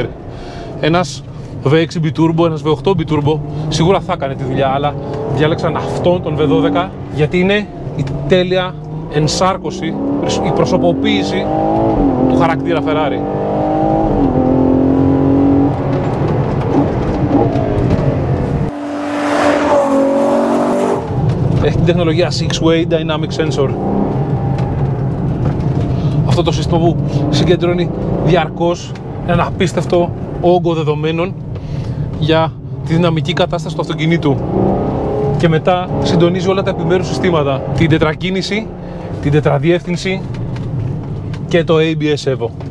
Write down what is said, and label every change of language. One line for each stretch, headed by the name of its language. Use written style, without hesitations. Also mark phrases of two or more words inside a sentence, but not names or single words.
Greek: Ένας V6 biturbo, ένας V8 biturbo σίγουρα θα έκανε τη δουλειά, αλλά διάλεξαν αυτόν τον V12 γιατί είναι η τέλεια ενσάρκωση, η προσωποποίηση του χαρακτήρα Ferrari. Έχει την τεχνολογία
English: 6-way dynamic sensor.
Greek: Αυτό το σύστημα που συγκεντρώνει διαρκώς έναν απίστευτο όγκο δεδομένων για τη δυναμική κατάσταση του αυτοκινήτου και μετά συντονίζει όλα τα επιμέρους συστήματα, την τετρακίνηση, την τετραδιεύθυνση και το ABS Evo.